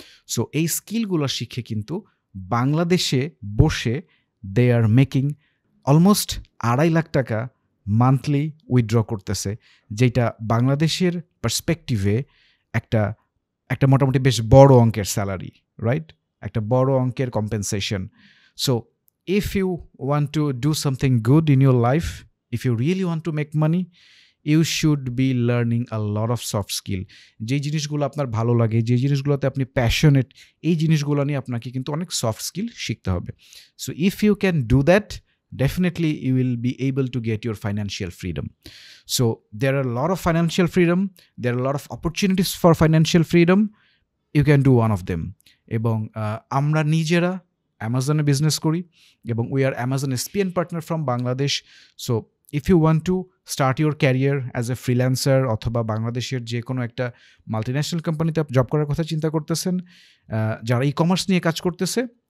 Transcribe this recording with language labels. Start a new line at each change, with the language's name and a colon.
Bangla: So এই স্কিলগুলো শিখে কিন্তু বাংলাদেশে বসে
English: they are making almost
Bangla: 2.5 লাখ টাকা মান্থলি উইথড্র করতেছে, যেটা বাংলাদেশের পার্সপেক্টিভে একটা মোটামুটি বেশ বড় অঙ্কের স্যালারি, রাইট? একটা বড় অঙ্কের compensation.
English: So if you want to do something good in your life, if you really want to make money, you should be learning a lot of soft skill.
Bangla: যে জিনিসগুলো আপনার ভালো লাগে, যে জিনিসগুলোতে আপনি প্যাশনেট, এই জিনিসগুলো নিয়ে আপনাকে কিন্তু অনেক সফট স্কিল শিখতে হবে।
English: So if you can do that, definitely you will be able to get your financial freedom. So there are a lot of financial freedom, there are a lot of opportunities for financial freedom. You can do one of them.
Bangla: এবং আমরা নিজেরা অ্যামাজনে business করি এবং
English: We are Amazon SPN partner from Bangladesh. So if you want to start your career as a freelancer
Bangla: অথবা বাংলাদেশের যে কোনো একটা মাল্টিন্যাশনাল কোম্পানিতে জব করার কথা চিন্তা করতেছেন, যারা ই কমার্স নিয়ে কাজ করতেছে,